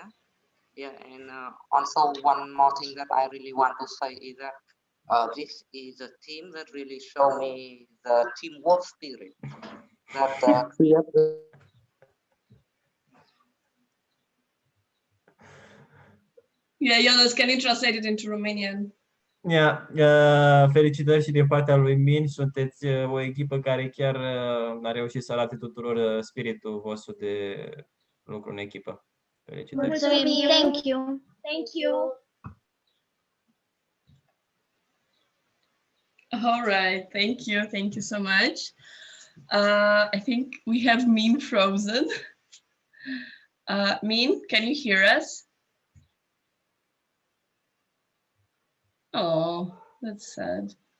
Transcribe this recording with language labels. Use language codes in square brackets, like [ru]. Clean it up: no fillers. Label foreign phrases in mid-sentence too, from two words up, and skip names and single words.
[en] Yeah, and also one more thing that I really want to say is that this is a team that really show me the teamwork spirit that creates. Yeah, Jonas, can you translate it into Romanian? Yeah, [ro] felicitări și din partea lui Min, sunteți o echipă care chiar a reușit să arate tuturor spiritul vostru de lucru în echipă. Felicitări. Mulțumim! [en] Thank you! Thank you! All right, thank you so much. I think we have Min frozen. Min, can you hear us? Oh, that's sad.